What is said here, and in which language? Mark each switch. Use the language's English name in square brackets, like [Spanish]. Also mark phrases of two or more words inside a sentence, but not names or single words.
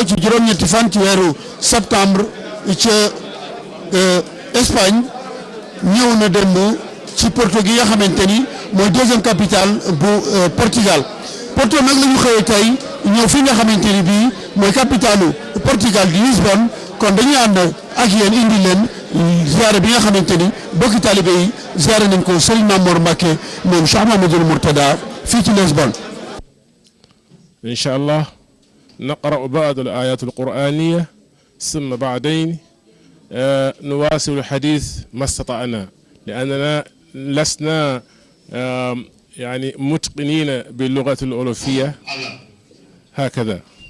[Wolof] ci juróom-ñetti fan ci weeru septembre ca Espagne ñëw na démb ci Porto gi nga xamante ni mooy [French] deuxième capitale [Wolof] bu Portugal Porto nag la ñu xëyee tey ñëw fi nga xamante ni bii mooy capitalu Portugal di Lisbonne kon dañuy ànd ak yéen indi leen ziare bi nga xamante ni bokki talibé yi ziare nañ ko Serigne Mamor Mbacké moom Cheikh Mamadou Mourtada fii ci Lisbonne. [Arabic] إن شاء الله نقرأ بعض الآيات القرآنية ثم بعدين نواصل الحديث ما استطعنا لأننا لسنا يعني متقنين باللغة الأوروبية هكذا.